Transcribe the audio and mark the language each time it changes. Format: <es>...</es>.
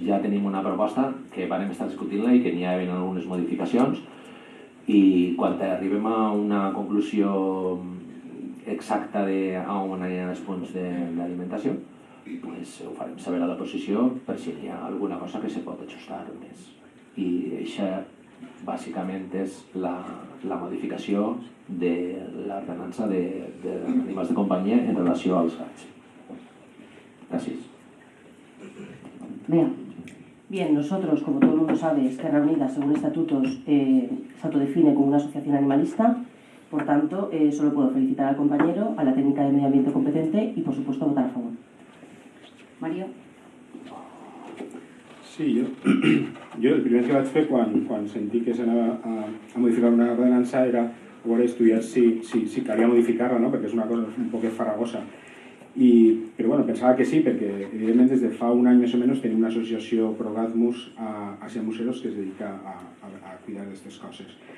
<ca>Ja tenim una proposta que vam estar discutint-la i que n'hi ha algunes modificacions, i quan arribem a una conclusió exacta d'on hi ha els punts d'alimentació, ho farem saber a la posició per si hi ha alguna cosa que se pot ajustar més. I bàsicament és la modificació de l'ordenança d'animals de companyia en relació als gats. Gràcies. Bea.</ca> <es>Bien, nosotros, como todo el mundo sabe, Esquerra Unida, según estatutos, se autodefine como una asociación animalista. Por tanto, solo puedo felicitar al compañero, a la técnica de medio ambiente competente y, por supuesto, votar a favor. Mario?</es> <ca>Sí, jo el primer que vaig fer quan sentí que s'anava a modificar una ordenança era veure estudiar si calia modificar-la, no? Perquè és una cosa un poc farragosa. Però bueno, pensava que sí, perquè evidentment des de fa un any més o menys tenim una associació Progadmus a Asia Museros que es dedica a cuidar d'aquestes coses.</ca>